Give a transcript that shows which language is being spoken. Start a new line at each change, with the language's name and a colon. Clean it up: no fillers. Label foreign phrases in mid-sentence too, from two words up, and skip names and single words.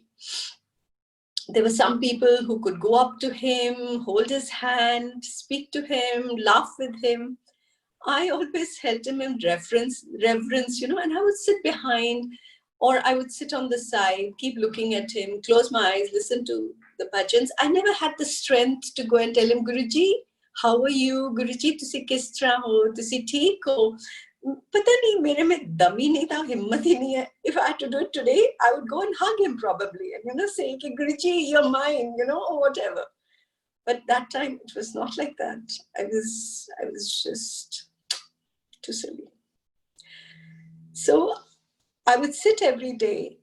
English: There were some people who could go up to him, hold his hand, speak to him, laugh with him. I always held him in reverence, and I would sit behind or I would sit on the side, keep looking at him, close my eyes, listen to the bhajans. I never had the strength to go and tell him, Guruji, how are you?
Punjabi: ਗੁਰੂਜੀ, ਤੁਸੀਂ ਕਿਸ ਤਰ੍ਹਾਂ ਹੋ? ਤੁਸੀਂ ਠੀਕ ਹੋ?
Hindi: पता नहीं, मेरे में दम ही नहीं था, हिम्मत ही नहीं है.
English: If I had to do it today, I would go and hug him probably and, say, Guruji, you're mine, or whatever. But that time, it was not like that. I was just too silly. So I would sit every day.